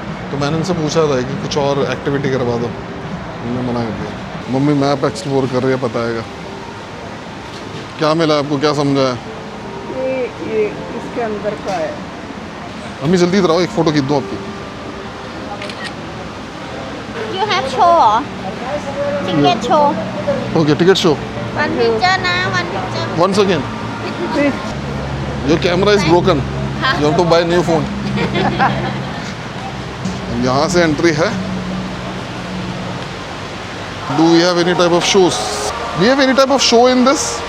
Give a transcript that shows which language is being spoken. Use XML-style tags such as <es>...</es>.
<hi>तो मैंने उनसे पूछा था कि कुछ और एक्टिविटी करवा दो, उन्होंने मना कर दिया। मम्मी मैप एक्सप्लोर कर रही है, पता है क्या मिला आपको, क्या समझा है? ये इसके अंदर का है। मम्मी जल्दी इधर आओ, एक फ़ोटो खींच दो आपकी।</hi> <en>You have show ticket show. Okay, ticket show. One picture na, one picture. Once again, your camera is broken, you have to buy new phone.</en> <hi>यहाँ से एंट्री है।</hi> <en>Do we have any type of shows? We have any type of show in this?</en>